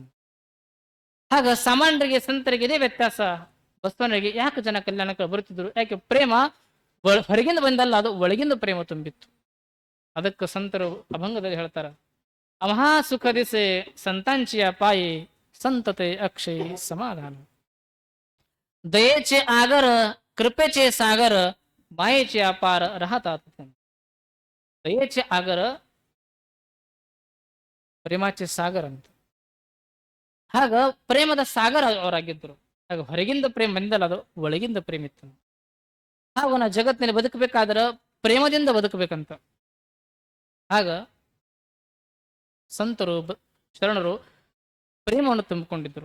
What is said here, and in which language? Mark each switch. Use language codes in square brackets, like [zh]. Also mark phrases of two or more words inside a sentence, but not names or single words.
[kn] ಆಗ ಸಾಮಾನ್ಯರಿಗೆ ಸಂತರಿಗೆ ಇದೇ ವ್ಯತ್ಯಾಸ. ಬಸವನಿಗೆ ಯಾಕೆ ಜನ ಕಲ್ಯಾಣಕ್ಕೆ ಬರುತ್ತಿದ್ರು? ಯಾಕೆ ಪ್ರೇಮ ಹೊರಗಿಂದ ಬಂದಲ್ಲ, ಅದು ಒಳಗಿಂದ ಪ್ರೇಮ ತುಂಬಿತ್ತು. ಅದಕ್ಕೆ ಸಂತರು ಅಭಂಗದಲ್ಲಿ ಹೇಳ್ತಾರ, [mr] आम्हा सुख दिसे संतांचिया पायी संतते अक्षय समाधान. दयेचे आगर कृपेचे सागर मायेचे अपार राहतात. दयेचे आगर प्रेमाचे सागर ಅಂತ. [kn] ಆಗ ಪ್ರೇಮದ ಸಾಗರ ಅವರಾಗಿದ್ದರು. ಆಗ ಹೊರಗಿಂದ ಪ್ರೇಮ ಬಂದಲ್ಲ, ಅದು ಒಳಗಿಂದ ಪ್ರೇಮ ಇತ್ತು. ಹಾಗೂ ನಾವು ಜಗತ್ತಿನಲ್ಲಿ ಬದುಕಬೇಕಾದ್ರೆ ಪ್ರೇಮದಿಂದ ಬದುಕಬೇಕಂತ. ಆಗ ಸಂತರು ಶರಣರು ಪ್ರೇಮವನ್ನು ತುಂಬಿಕೊಂಡಿದ್ರು.